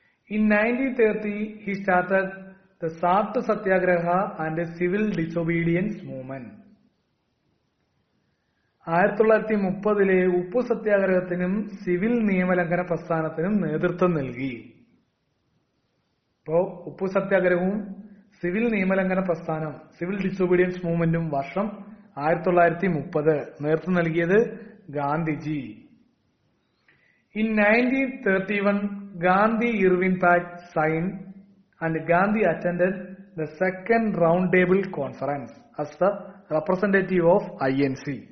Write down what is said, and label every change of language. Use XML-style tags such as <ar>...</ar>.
<en>In 1930, he started the Salt Satyagraha and the Civil Disobedience Movement.</en> <ml>1930 ഉപ്പു സത്യാഗ്രഹത്തിനും civil നിയമലംഘന പ്രസ്ഥാനത്തിനും നേതൃത്വം നൽകി. ഇപ്പോ ഉപ്പു സത്യാഗ്രഹവും സിവിൽ നിയമലംഘന പ്രസ്ഥാനം സിവിൽ ഡിസോബീഡിയൻസ് മൂവ്മെന്റും വർഷം 1930 നേതൃത്വം നൽകിയത് Gandhiji.</ml> <en>In 1931, Gandhi-Irwin Pact signed and Gandhi attended the second roundtable conference as the representative of INC.</en>